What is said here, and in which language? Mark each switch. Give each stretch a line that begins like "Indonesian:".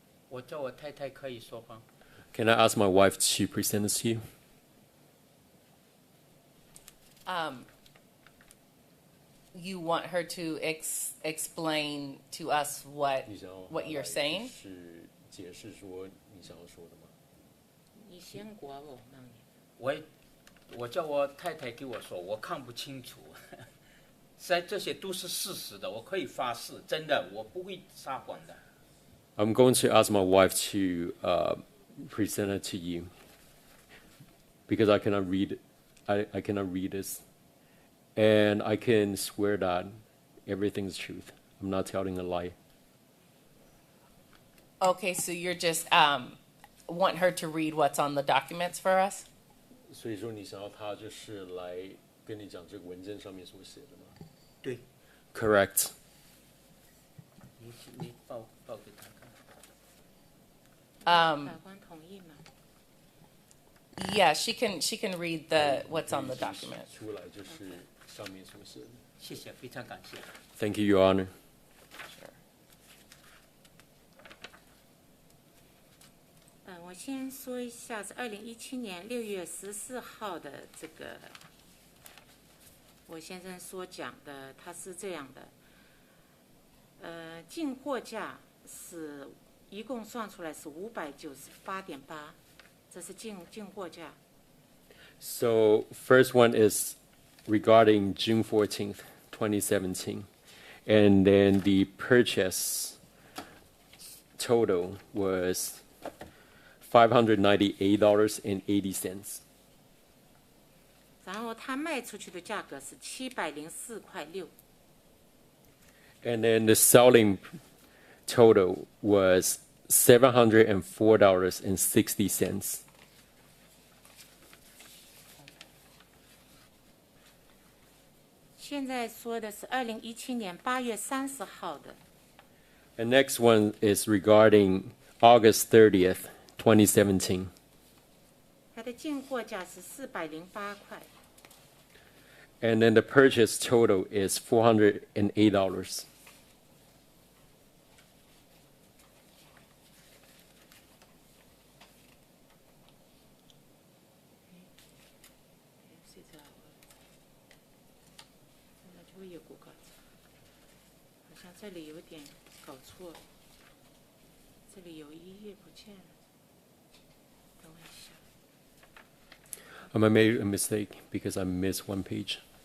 Chinese: 我叫我太太可以说吗？
English: Can I ask my wife to present this to you? You want her to explain to us what you're saying?
Chinese: 是解释说你想要说的吗？你先过我那里。我叫我太太给我说，我看不清楚。实在这些都是事实的，我可以发誓，真的，我不会撒谎的。
English: I'm going to ask my wife to present it to you because I cannot read. I cannot read this, and I can swear that everything's truth. I'm not telling a lie. Okay, so you're just want her to read what's on the documents for us?
Chinese: 所以说，你想要他就是来跟你讲这个文件上面所写的吗？对，
English: Correct.
Chinese: 你报给他看。法官同意吗？
English: Yeah, she can read what's on the document.
Chinese: 出来就是上面所写的。谢谢，非常感谢。
English: Thank you, Your Honor. Sure.
Chinese: 我先说一下是2017年6月14号的这个，我先生所讲的，他是这样的，进货价是一共算出来是598.8，这是进货价。
English: So first one is regarding June 14th, 2017, and then the purchase total was $598.80.
Chinese: 然后他卖出去的价格是704.6块。
English: And then the selling total was $704.60.
Chinese: 现在说的是2017年8月30号的，
English: And next one is regarding August 30th, 2017.
Chinese: 它的进货价是408块。
English: And then the purchase total is $408.
Chinese: 是这样，那就会有股搞错，好像这里有点搞错了，这里有一页不见了，等我一下。
English: I made a mistake because I missed one page.